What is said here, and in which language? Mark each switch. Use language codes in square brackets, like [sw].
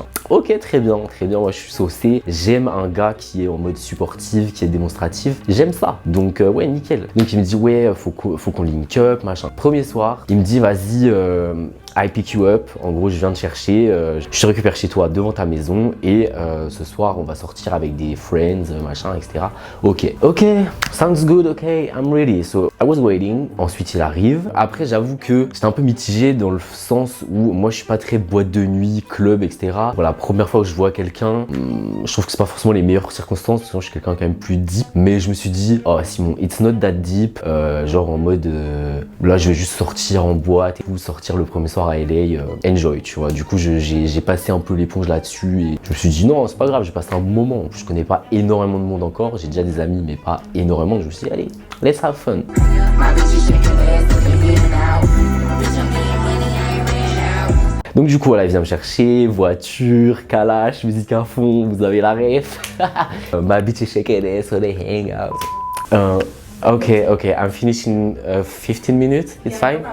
[fr] Ok, très bien, moi je suis saucé. J'aime un gars qui est en mode supportif, qui est démonstratif. J'aime ça. Donc ouais, nickel. Donc il me dit ouais, faut qu'on link up, machin. Premier soir, il me dit vas-y, [en] I pick you up. [fr] En gros, je viens te chercher, je te récupère chez toi devant ta maison et ce soir, on va sortir avec des friends, machin, etc. [en] Ok, sounds good, ok, I'm ready. So I was waiting. [fr] Ensuite, il arrive. Après, j'avoue que j'étais un peu mitigé dans le sens où moi, je suis pas très boîte de nuit, club, etc. Voilà, première fois que je vois quelqu'un, je trouve que c'est pas forcément les meilleures circonstances parce que je suis quelqu'un quand même plus deep. Mais je me suis dit, oh Simon, [en] it's not that deep. [fr] Genre en mode, là, je vais juste sortir en boîte et tout, sortir le premier soir à LA, enjoy, tu vois. Du coup, j'ai passé un peu l'éponge là-dessus et je me suis dit non, c'est pas grave, j'ai passé un bon moment. Je connais pas énormément de monde encore, j'ai déjà des amis, mais pas énormément. Je me suis dit, allez, [en] let's have fun. [fr] Donc du coup, voilà, il vient me chercher, voiture, calache, musique à fond, vous avez la ref. [en] My bitch is shaking ass, so they hang out. Okay, I'm finishing 15 minutes, it's fine?